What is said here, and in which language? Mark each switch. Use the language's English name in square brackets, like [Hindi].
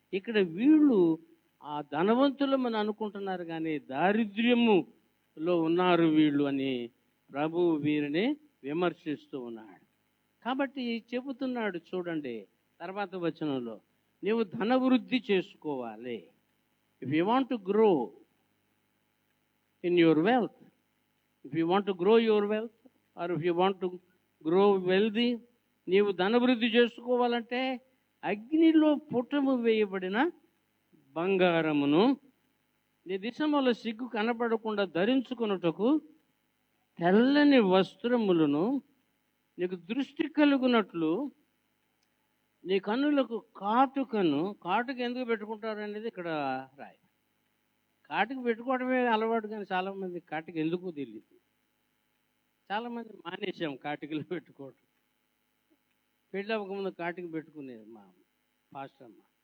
[Telugu] ఇక్కడ వీళ్ళు ఆ ధనవంతులమని అనుకుంటున్నారు, కానీ దారిద్ర్యములో ఉన్నారు వీళ్ళు అని ప్రభు వీరిని విమర్శిస్తూ ఉన్నాడు. కాబట్టి చెబుతున్నాడు చూడండి తర్వాత వచనంలో, నీవు ధనవృద్ధి చేసుకోవాలి. [English] If you want to grow in your wealth, if you want to grow your wealth, or if you want to grow wealthy, [Telugu] నీవు ధనవృద్ధి చేసుకోవాలంటే అగ్నిలో పుటము వేయబడిన బంగారమును నీ దిశముల సిగ్గు కనపడకుండా ధరించుకొనుటకు తెల్లని వస్త్రములను, నీకు దృష్టి కలుగునట్లు నీ కన్నులకు కాటుకను. కాటుక ఎందుకు పెట్టుకుంటారు అనేది ఇక్కడ రాయి. కాటుక పెట్టుకోవడమే అలవాటు, కానీ చాలామంది కాటుక ఎందుకు తెలియదు. చాలామంది మానేసాం కాటుకలు పెట్టుకోవడం. పెళ్ళి అవ్వకముందు కాటుక పెట్టుకునేది మా పాస్టర్ అమ్మ.